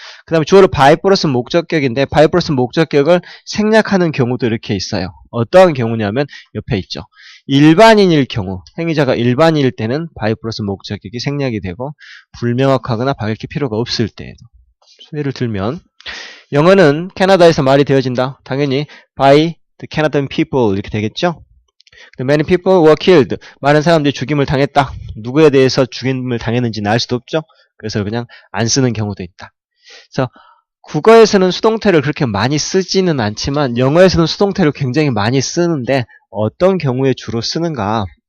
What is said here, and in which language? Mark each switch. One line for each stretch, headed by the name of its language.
Korean: 그 다음에 주어를 by 플러스 목적격인데 by 플러스 목적격을 생략하는 경우도 이렇게 있어요. 어떠한 경우냐면 옆에 있죠. 일반인일 경우, 행위자가 일반인일 때는 by 플러스 목적격이 생략이 되고 불명확하거나 밝힐 필요가 없을 때에도. 예를 들면 영어는 캐나다에서 말이 되어진다. 당연히
English: by the Canadian people
Korean: 이렇게 되겠죠.
English: Many people were killed.
Korean: 많은 사람들이 죽임을 당했다. 누구에 대해서 죽임을 당했는지는 알 수도 없죠. 그래서 그냥 안 쓰는 경우도 있다. 그래서 국어에서는 수동태를 그렇게 많이 쓰지는 않지만 영어에서는 수동태를 굉장히 많이 쓰는데 어떤 경우에 주로 쓰는가?